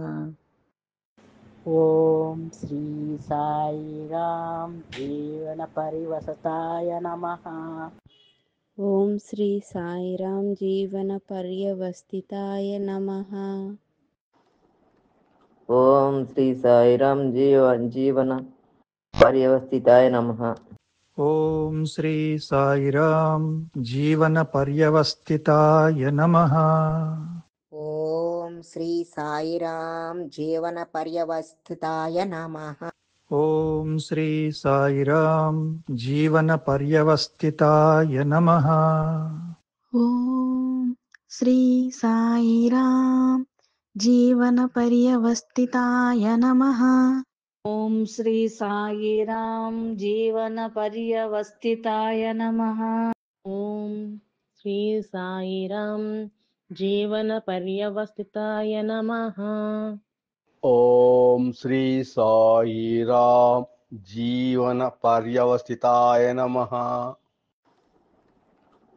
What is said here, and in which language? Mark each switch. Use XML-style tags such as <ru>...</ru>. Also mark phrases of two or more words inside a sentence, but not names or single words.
<sa>ఓం శ్రీ సాయిరాం జీవన పరివసతాయ నమః. ఓం శ్రీ సాయిరాం జీవన పర్యవస్థితాయ నమః. ఓం శ్రీ సాయిరామ్ జీవన పర్యవస్థితాయ నమః. ॐ श्री साईराम जीवन पर्यवस्थिताय नमः। ఓం శ్రీ సాయిరామ్ జీవన పర్యవస్థితాయ నమః. ॐ श्री साईराम जीवन पर्यवस्थिताय नमः। ॐ श्री साईराम जीवनपर्यवस्थिताय नमः। ఓం శ్రీ సాయిరామ్ జీవన పర్యవస్థితాయ నమః. ఓం శ్రీ సాయిరాం జీవన పర్యవస్థితాయ నమః. ఓం శ్రీ సాయిరామ్ జీవన పర్యవస్థితాయ నమః.</sa>